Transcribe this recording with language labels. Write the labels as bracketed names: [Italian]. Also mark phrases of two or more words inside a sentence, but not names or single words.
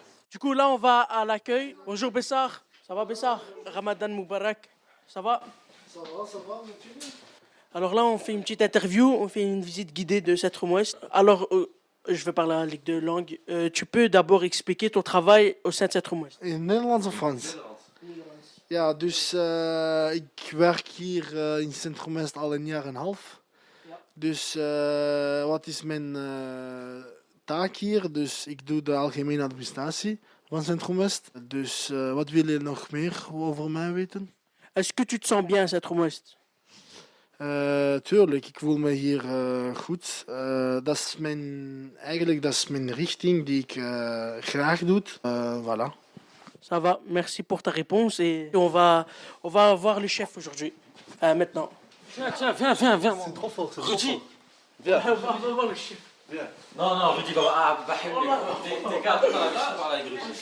[French] Du coup, là, on va à l'accueil. Bonjour, Bessar. Ça va, Bessar? [Arabic] رمضان مبارك. [French] Ça va? Ça va, monsieur. Alors là, on fait une petite interview. On fait une visite guidée de Centrum Ouest. Alors, je vais parler en ligue de langue. Tu peux d'abord expliquer ton travail au sein de Centrum Ouest? [Dutch] In Nederlands of Frans? Ja, dus ik werk hier in Centrum West al een jaar en een half. Dus wat is mijn taak hier? Dus ik doe de algemene administratie van Centrum West. Dus wat wil je nog meer over mij weten? [French] Est-ce que tu te sens bien à Centrum Ouest? [Dutch] Tuurlijk, ik voel me hier goed. Dat is eigenlijk mijn richting die ik graag doe. [French] Voilà. Ça va, merci pour ta réponse et on va voir le chef aujourd'hui. Maintenant. Viens. C'est trop fort, Viens. On va voir le chef. Non, non, Rudy, bah, t'es gars, t'as l'habitude de parler avec Rudy.